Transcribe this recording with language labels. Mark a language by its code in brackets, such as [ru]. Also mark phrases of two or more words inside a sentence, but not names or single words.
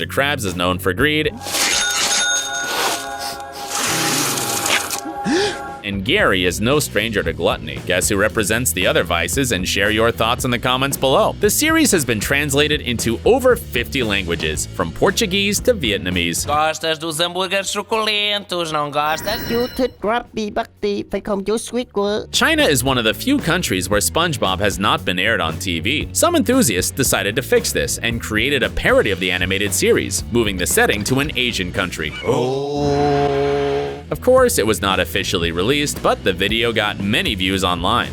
[en] Krabs is known for greed, and Gary is no stranger to gluttony. Guess who represents the other vices, and share your thoughts in the comments below. The series has been translated into over 50 languages, from Portuguese to Vietnamese. [pt] Gostas dos hambúrgueres suculentos, não gostas? [vi] Chú thích Krabby Patty, phải không chú Squidward? [en] China is one of the few countries where SpongeBob has not been aired on TV. Some enthusiasts decided to fix this and created a parody of the animated series, moving the setting to an Asian country. Of course, it was not officially released, but the video got many views online.